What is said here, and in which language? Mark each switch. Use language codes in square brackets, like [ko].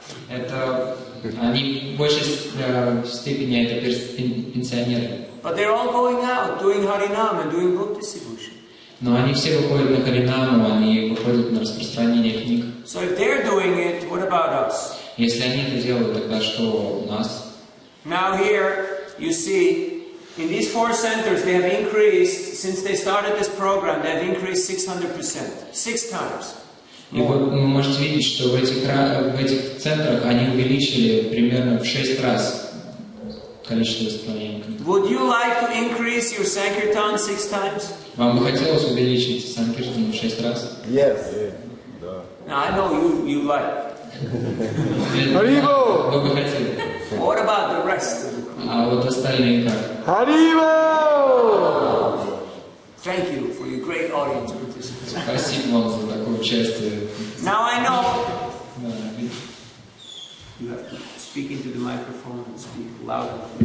[ru] Это они в большей степени это пенсионеры. [en] But they're all going out, doing Harinam and doing book distribution. [ru] Но они все выходят на Харинаму, они выходят на распространение книг. [en] So if they're doing it, what about us? [ru] Если они это делают, тогда что у нас? [en] Now here you see, in these 4 centers, they have increased, since they started this program, they have increased 600%, 6 times. [ru] И вот вы можете видеть, что в этих центрах они увеличили примерно в 6 раз количество исполнения книг. [en] Would you like to increase your Sankirtan 6 times? [ru] Вам бы хотелось увеличить санкиртаны в 6 раз? [en] Yes. Now I know you like. Haribol! [ru] Вы бы хотели. [en] What about the rest? [ru] А вот остальные как? [en] Haribol! Thank you for your great audience participation. [ru] Спасибо вам за такое участие. [en] Now I know [ru] Да, [en] you have to speak into the microphone and speak louder.